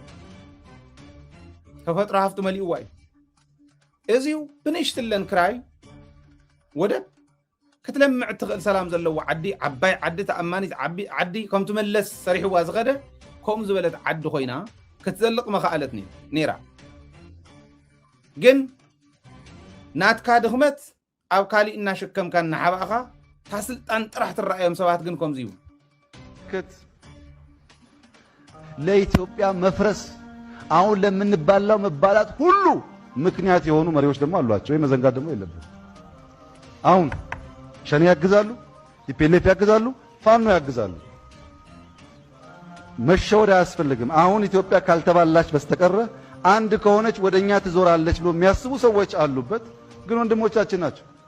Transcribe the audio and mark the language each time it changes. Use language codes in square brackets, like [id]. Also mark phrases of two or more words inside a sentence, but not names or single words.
[ti] ተፈጥሮ ሃፍቲ መሊእዋ እዩ እዚዩ ብንእሽትለን ክራይ ወደብ ክትለምዕ እትኽእል ሰላም ዘለዎ ዓዲ ዓባይ ዓዲ ተኣማኒት ዓዲ ከም ትመለስ ሰሪሕዋ ዝኸደ ከምኡ ዝበለት ዓዲ ኮይና ክትዘልቕ መኽኣለት ነይራ ግን ናትካ ድኽመት ኣብ ካሊእ እናሸከምካ እናሓባእኻ ታስልጣን ጥራሕ ትረአዮም ሰባት ግን ከምዚ ይብሉ [am] ለኢትዮጵያ መፍረስ አሁን ለምንባላው መባላት ሁሉ ምክንያት የሆኑ መሪዎች ደግሞ አሏቸው የመዘንጋት ደግሞ የለበት አሁን ሸኔ ያግዛሉ ቲፒኤልኤፍ ያግዛሉ ፋኖ ያግዛሉ መሸወድ አያስፈልግም አሁን ኢትዮጵያ ካልተባላች በስተቀረ አንድ ከሆነች ወደኛ ትዞራለች ብሎ የሚያስቡ ሰዎች አሉበት ግን ወንድሞቻችን ናቸው